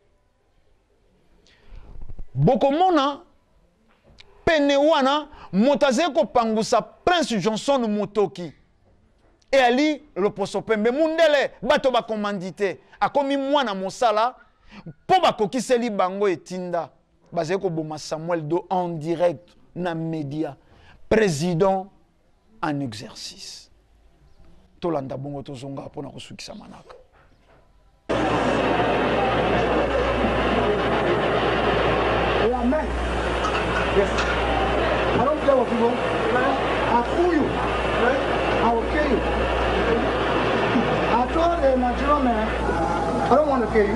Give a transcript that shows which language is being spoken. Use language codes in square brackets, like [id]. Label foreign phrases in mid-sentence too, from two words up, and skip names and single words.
[ln] bokomona pene wana motaze ko pangusa Prince Johnson Mutoki et ali le poso pembe mundele bato ba commandité akomi mwana mosala po ba kokiseli bango etinda baze ko boma Samuel Do [fr] en direct [ln] na média [fr] président en exercice [ln] tolanda bongo tozonga pona kosukisa manaka [en] Amen. Yes. I don't care what you want. I fool you. I will kill you. I told a Nigerian man, I don't want to kill you.